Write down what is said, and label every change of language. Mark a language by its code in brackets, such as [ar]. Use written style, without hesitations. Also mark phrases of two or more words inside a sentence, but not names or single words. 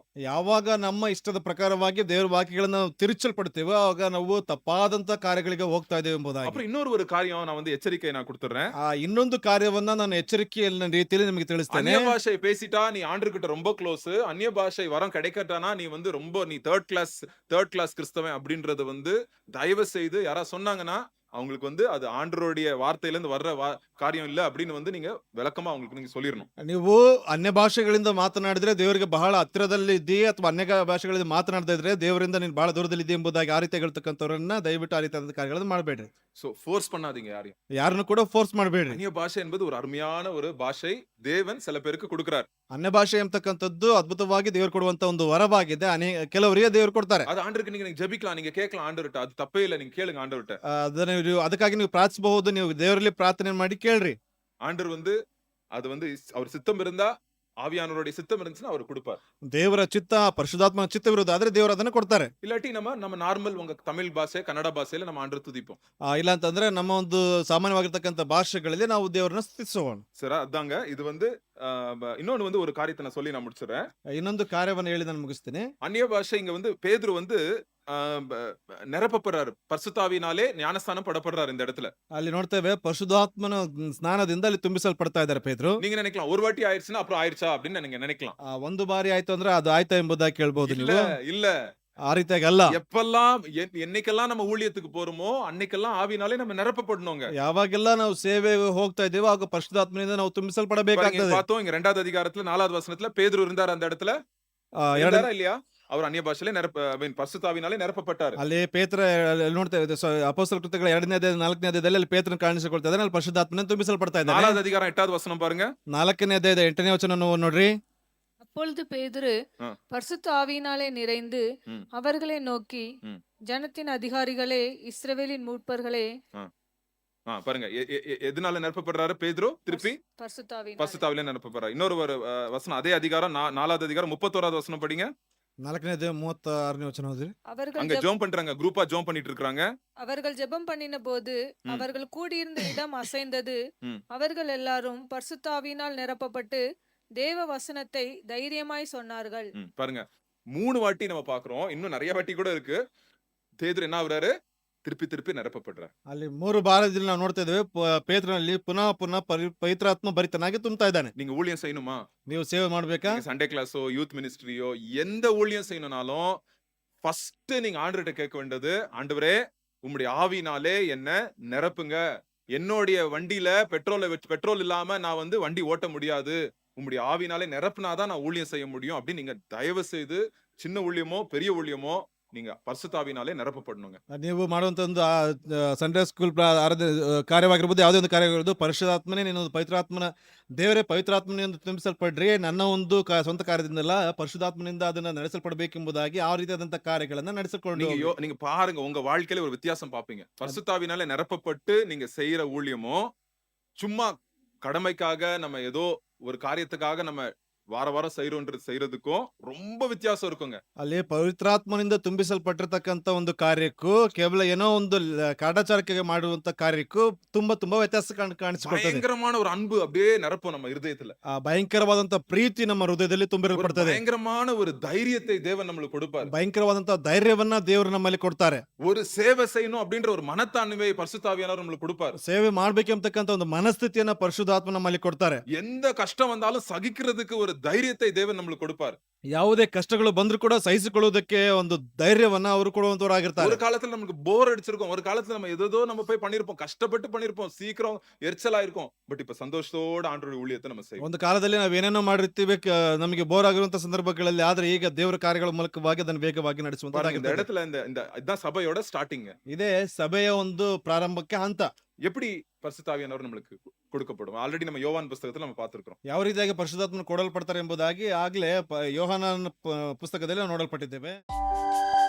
[kn] ಯಾವಾಗ ನಮ್ಮ ಇಷ್ಟದ ಪ್ರಕಾರವಾಗಿ ದೇವರ ವಾಕ್ಯಗಳನ್ನು ತಿರುಚಲ್ಪಡ್ತೇವೆ ಆಗ ನಾವು ತಪ್ಪಾದಂತ ಕಾರ್ಯಗಳಿಗೆ ಹೋಗ್ತಾ ಇದ್ದೇವೆ ಎಂಬುದಾಗಿ. [ta] அப்புறம் இன்னொரு ஒரு காரியம் நான் வந்து எச்சரிக்கை நான் கொடுத்துறேன். [kn] ಇನ್ನೊಂದು ಕಾರ್ಯವನ್ನ ನಾನು ಎಚ್ಚರಿಕೆಯ ರೀತಿಯಲ್ಲಿ ನಿಮಗೆ ತಿಳಿಸ್ತೇನೆ. [ta] அந்நிய பாஷை பேசிட்டா நீ ஆண்டவர்கிட்ட ரொம்ப க்ளோஸ், அந்நிய பாஷை வரம் கிடைக்கட்டானா நீ வந்து ரொம்ப நீ [en] third class [ta] கிறிஸ்தவன் அப்படின்றது வந்து தயவு செய்து யாரா சொன்னாங்கன்னா அவங்களுக்கு வந்து அது ஆண்டவருடைய வார்த்தையில இருந்து வர்ற காரியம் இல்ல அப்படின்னு வந்து நீங்க விளக்கமா அவங்களுக்கு நீங்க சொல்லிரணும். [kn] ನೀವು ಅನ್ಯ ಭಾಷೆಗಳಿಂದ ಮಾತನಾಡಿದ್ರೆ ದೇವರಿಗೆ ಬಹಳ ಹತ್ತಿರದಲ್ಲಿ ಇದೆಯೇ ಅಥವಾ ಅನ್ಯ ಭಾಷೆಗಳಿಂದ ಮಾತನಾಡದೇ ಇದ್ರೆ ದೇವರಿಂದ ನೀನು ಬಹಳ ದೂರದಲ್ಲಿ ಇದೆ ಎಂಬುದಾಗಿ ಆ ರೀತಿ ಹೇಳ್ತಕ್ಕಂಥವ್ರನ್ನ ದಯವಿಟ್ಟು ಆ ರೀತಿಯಾದ ಕಾರ್ಯಗಳನ್ನು ಮಾಡಬೇಡ್ರಿ. [ta] சோ ஃபோர்ஸ் பண்ணாதீங்க [kn] ಯಾರನ್ನು ಕೂಡ ಫೋರ್ಸ್ ಮಾಡಬೇಡ್ರಿ. [ta] அந்நிய பாஷை என்பது ஒரு அருமையான ஒரு பாஷை, தேவன் சில பேருக்கு கொடுக்கிறார். [kn] ಅನ್ಯ ಭಾಷೆ ಎಂಬತಕ್ಕಂಥದ್ದು ಅದ್ಭುತವಾಗಿ ದೇವರು ಕೊಡುವಂತ ಒಂದು ವರವಾಗಿದೆ. ಕೆಲವರಿಗೆ ದೇವರು ಕೊಡ್ತಾರೆ. [ta] அது ஆண்டவரிகெ நீங்க ஜெபிக்கலாம், நீங்க கேட்கலாம் ஆண்டவர்ட்ட, அது தப்பே இல்ல, நீங்க கேளுங்க ஆண்டவர்ட்ட. [kn] ಅದಕ್ಕಾಗಿ ನೀವು ಪ್ರಾರ್ಥಿಸಬಹುದು, ನೀವು ದೇವರಲ್ಲಿ ಪ್ರಾರ್ಥನೆ ಮಾಡಿ ಕೇಳ್ರಿ. [ta] ஆண்டவர் வந்து அது வந்து அவர் சித்தம் இருந்தா, ஆவியானவருடைய சித்தம் இருந்துச்சுன்னா அவர் கொடுப்பார். [kn] ದೇವರ ಚಿತ್ತ ಪರಿಶುದ್ಧಾತ್ಮನ ಚಿತ್ತವಿರುವುದಾದ್ರೆ ದೇವರು ಅದನ್ನ ಕೊಡ್ತಾರೆ. [ta] இல்லாட்டி நம்ம நார்மல் உங்க தமிழ் [kn] ಭಾಷೆ ಕನ್ನಡ ಭಾಷೆಯಲ್ಲಿ [ta] நம்ம ஆண்ட்ர துதிப்போம். [kn] ಇಲ್ಲ ಅಂತಂದ್ರೆ ನಮ್ಮ ಒಂದು ಸಾಮಾನ್ಯವಾಗಿರ್ತಕ್ಕಂಥ ಭಾಷೆಗಳಲ್ಲಿ ನಾವು ದೇವರನ್ನ ಸ್ತುತಿಸೋಣ. [ta] சர அதங்க இது வந்து இன்னொன்னு வந்து ஒரு காரியத்தை நான் சொல்லி நான் முடிச்சிடுறேன். [kn] ಇನ್ನೊಂದು ಕಾರ್ಯವನ್ನು ಹೇಳಿ ನಾನು ಮುಗಿಸ್ತೀನಿ. [ta] அந்நிய பாஷை இங்க வந்து பேதுரு வந்து நிரப்பப்படுறாரு, பரிசுத்தாவினாலே ஞானஸ்தானம் படப்படுறாரு இந்த இடத்துல. [kn] ಅಲ್ಲಿ ನೋಡ್ತೇವೆ ಪರಿಶುದ್ಧಾತ್ಮನ ಸ್ನಾನದಿಂದ ಅಲ್ಲಿ ತುಂಬಿಸಲ್ಪಡ್ತಾ ಇದ್ದಾರೆ ಪೇದ್ರು. [ta] நீங்க நினைக்கலாம் ஒரு வாட்டி ஆயிடுச்சுன்னா அப்புறம் ஆயிடுச்சா அப்படின்னு நீங்க நினைக்கலாம். [kn] ಒಂದು ಬಾರಿ ಆಯ್ತು ಅಂದ್ರೆ ಅದು ಆಯ್ತಾ ಎಂಬುದಾಗಿ ಕೇಳಬಹುದು ನೀವು. [ta] இல்ல [kn] ಆ ರೀತಿಯಾಗಿ ಅಲ್ಲ. [ta] எப்பெல்லாம் என்னைக்கெல்லாம் நம்ம ஊழியத்துக்கு போறோமோ அன்னைக்கெல்லாம் ஆவினாலே நம்ம நிரப்பப்படணுங்க. [kn] ಯಾವಾಗೆಲ್ಲ ನಾವು ಸೇವೆಗೆ ಹೋಗ್ತಾ ಇದ್ದೀವೋ ಆಗ ಪರಿಶುದ್ಧಾತ್ಮನಿಂದ ನಾವು [ta] பாருங்க, இங்க [kn] ತುಂಬಿಸಲ್ಪಡಬೇಕಾಗ್ತದೆ. [ta] பார்த்தோம் இங்க 2வது அதிகாரத்துல 4வது வசனத்துல பேதுரு இருந்தார் அந்த இடத்துல. [kn] ಎರಡು [ta] இருந்தாரா இல்லையா? அவர் அந்நிய பாஷையிலே பரிசுத்தாவினாலே நிரப்பப்பட்டார். [kn] ಅಲ್ಲಿ ಪೇತ್ರ ನೋಡ್ತಾ ಇದೆ ಅಪೊಸ್ತಲ ಕೃತ್ಯಗಳ 2ನೇ ಅಧ್ಯಾಯ 4ನೇ ಅಧ್ಯಾಯದಲ್ಲಿ ಅಲ್ಲಿ ಪೇತ್ರನ ಕಾಣಿಸಿಕೊಳ್ತಾ ಇದ್ದಾನೆ, ಅಲ್ಲಿ ಪರಿಶುದ್ಧಾತ್ಮನಿಂದ ತುಂಬಿಸಲ್ಪಡ್ತಾ ಇದ್ದಾನೆ. [ta] 4வது அதிகாரம் 8வது வசனம் பாருங்க. [kn] 4ನೇ ಅಧ್ಯಾಯದ 8ನೇ ವಚನ ನೋಡ್ರಿ. [ta] அப்பொழுது பேதுரு ஆ. பரிசுத்த ஆவியினாலே நிறைந்து ம். அவர்களை நோக்கி, ம். ஜனத்தின் அதிகாரிகளே, இஸ்ரவேலின் மூப்பர்களே, பாருங்க எதனால நிரப்பப்படுறாரு பேதுரு? திருப்பி பரிசுத்த ஆவியினாலே. பரிசுத்தாவிலே நிரப்பப்படுறாரு. இன்னொரு ஒரு வசனம் அதே அதிகாரம் 4வது அதிகாரம் 31வது வசனம் படிங்க. [kn] 4ನೇ ಅಧ್ಯಾಯ 36ನೇ ವಚನ ಓದ್ರಿ. [ta] அவர்கள் அங்க ஜெபம் பண்றாங்க, குரூப்பா ஜெபம் பண்ணிட்டு இருக்காங்க. அவர்கள் ஜெபம் பண்ணின போது ம். அவர்கள் கூடியிருந்த இடம் அசைந்தது. ம். அவர்கள் எல்லாரும் பரிசுத்த ஆவியினால் நிரப்பப்பட்டு தேவ வசனத்தை தைரியமாய் சொன்னார்கள். பாருங்க 3 வாட்டி நம்ம பாக்குறோம், இன்னும் நிறைய வாட்டி கூட இருக்கு. பேதுரு என்ன ஆகுறாரு? திருப்பி திருப்பி நிரப்பப்படுறாரு. [kn] ಅಲ್ಲಿ 3 ಬಾರದಲ್ಲಿ ನಾವು ನೋಡ್ತಾ ಇದ್ದೇವೆ ಪೇತ್ರನಲ್ಲಿ ಪುನಃ ಪುನಃ ಪವಿತ್ರಾತ್ಮ ಭರಿತನಾಗಿ ತುಂಬ್ತಾ ಇದ್ದಾನೆ. [ta] நீங்க ஊழியம் செய்யணுமா? [kn] ನೀವು ಸೇವೆ ಮಾಡ್ಬೇಕಾ? [en] Sunday classo youth ministryo [ta] எந்த ஊழியம் செய்யணும்னாலும் ஃபர்ஸ்ட் நீங்க ஆண்டவர்கிட்ட கேட்க வேண்டியது, ஆண்டவரே உம்முடைய ஆவினாலே என்ன நிரப்புங்க. என்னுடைய வண்டியில பெட்ரோல் இல்லாம நான் வந்து வண்டி ஓட்ட முடியாது. உம்முடைய ஆவினாலே நிரப்புனாதான் நான் ஊழியம் செய்ய முடியும் அப்படின்னு நீங்க தயவு செய்து சின்ன ஊழியமோ பெரிய ஊழியமோ நீங்க பரிசுத்தாவினாலே நிரப்பப்படணுங்க. [kn] ನೀವು ಮಾಡುವಂತ ಒಂದು [en] Sunday school [kn] ಕಾರ್ಯವಾಗಿರ್ಬೋದು, ಯಾವುದೇ ಒಂದು ಕಾರ್ಯವಾಗಿರ್ಬೋದು, ಪರಿಶುದ್ಧಾತ್ಮನೇ ನೀನು ಪವಿತ್ರಾತ್ಮನ ದೇವರೇ ಪವಿತ್ರಾತ್ಮನಿಂದ ತುಂಬಿಸಲ್ಪಡ್ರಿ, ನನ್ನ ಒಂದು ಸ್ವಂತ ಕಾರ್ಯದಿಂದಲ್ಲ ಪರಿಶುದ್ಧಾತ್ಮನಿಂದ ಅದನ್ನ ನಡೆಸಲ್ಪಡಬೇಕೆಂಬುದಾಗಿ ಆ ರೀತಿಯಾದಂತಹ ಕಾರ್ಯಗಳನ್ನ ನಡೆಸಿಕೊಂಡು [ta] நீங்க பாருங்க, உங்க வாழ்க்கையில ஒரு வித்தியாசம் பாப்பீங்க. பரிசுத்தாவினாலே நிரப்பப்பட்டு நீங்க செய்யற ஊழியமோ சும்மா கடமைக்காக நம்ம ஏதோ ஒரு காரியத்துக்காக நம்ம வார வாரம் செய்யறதுக்கும் ரொம்ப வித்தியாசம் இருக்குங்க. [kn] ಅಲ್ಲಿ ಪವಿತ್ರಾತ್ಮನಿಂದ ತುಂಬಿಸಲ್ಪಟ್ಟಿರ್ತಕ್ಕಂಥ ಒಂದು ಕಾರ್ಯಕ್ಕೂ ಕೇವಲ ಏನೋ ಒಂದು ಕಾಟಾಚಾರಕ್ಕೆ ಮಾಡುವಂತ ಕಾರ್ಯಕ್ಕೂ ತುಂಬಾ ತುಂಬಾ ವ್ಯತ್ಯಾಸ ಕಾಣಿಸಿಕೊಳ್ತದೆ. [ta] பயங்கரமான ஒரு அன்பு அப்படியே நிரப்பும் நம்ம இருதயத்துல. [kn] ಆ ಭಯಂಕರವಾದಂತ ಪ್ರೀತಿ ನಮ್ಮ ಹೃದಯದಲ್ಲಿ [ta] ஒரு [kn] ತುಂಬಿರಲ್ಪಡ್ತದೆ. [ta] பயங்கரமான ஒரு தைரியத்தை தேவன் நம்மளுக்கு கொடுப்பாரு. [kn] ಭಯಂಕರವಾದಂತ ಧೈರ್ಯವನ್ನ ದೇವರು ನಮ್ಮಲ್ಲಿ ಕೊಡ್ತಾರೆ. [ta] ஒரு சேவை செய்யணும் அப்படின்ற ஒரு மனத்தாண்மை பரிசுத்தாவியானவர் நம்மளுக்கு கொடுப்பாரு. [kn] ಸೇವೆ ಮಾಡ್ಬೇಕಂತಕ್ಕಂಥ ಒಂದು ಮನಸ್ಥಿತಿಯನ್ನ ಪರಿಶುದ್ಧಾತ್ಮ ನಮ್ಮಲ್ಲಿ ಕೊಡ್ತಾರೆ. [ta] எந்த கஷ்டம் வந்தாலும் சகிக்கிறதுக்கு ஒரு தைரியத்தை தேவன் நம்மளுக்கு கொடுப்பாரு. [kn] ಯಾವುದೇ ಕಷ್ಟಗಳು ಬಂದ್ರು ಕೂಡ ಸಹಿಸಿಕೊಳ್ಳುವುದಕ್ಕೆ ಒಂದು ಧೈರ್ಯವನ್ನ ಅವರು ಕೊಡುವಂತವರಾಗಿರ್ತಾರೆ. [ta] ஒரு காலத்துல நமக்கு போர் அடிச்சிருக்கும், ஒரு காலத்துல நம்ம ஏதோ நம்ம போய் பண்ணிருப்போம், கஷ்டப்பட்டு பண்ணிருப்போம், சீக்கிரம் எரிச்சலா இருக்கும். பட் இப்ப சந்தோஷத்தோட ஆண்டவருடைய ஊழியத்தை நம்ம செய்வோம். [kn] ಒಂದು ಕಾಲದಲ್ಲಿ ನಾವು ಏನೇನೋ ಮಾಡಿರ್ತೀವಿ, ನಮಗೆ ಬೋರ್ ಆಗಿರುವಂತ ಸಂದರ್ಭಗಳಲ್ಲಿ, ಆದ್ರೆ ಈಗ ದೇವರ ಕಾರ್ಯಗಳ ಮೂಲಕವಾಗಿ ಅದನ್ನು ವೇಗವಾಗಿ [ta] பாருங்க, இந்த [kn] ನಡೆಸುವಂತದ್ದಾಗಿರ್ತದೆ. [ta] இடத்துல இதான் சபையோட ஸ்டார்டிங். [kn] ಇದೇ ಸಭೆಯ ಒಂದು ಪ್ರಾರಂಭಕ್ಕೆ ಹಂತ. [ta] எப்படி பரிசுத்தாவியானவர் நம்மளுக்கு கொடுக்கப்படும்? ஆல்ரெடி நம்ம யோவான் புத்தகத்துல நம்ம பார்த்திருக்கிறோம். [kn] ಯಾವ ರೀತಿಯಾಗಿ ಪರಿಶುದ್ಧಾತ್ಮನ ಕೊಡಲ್ಪಡ್ತಾರೆ ಎಂಬುದಾಗಿ ಆಗ್ಲೇ ಯೋಹಾನನ ಪುಸ್ತಕದಲ್ಲಿ ನಾವು ನೋಡಲ್ಪಟ್ಟಿದ್ದೇವೆ.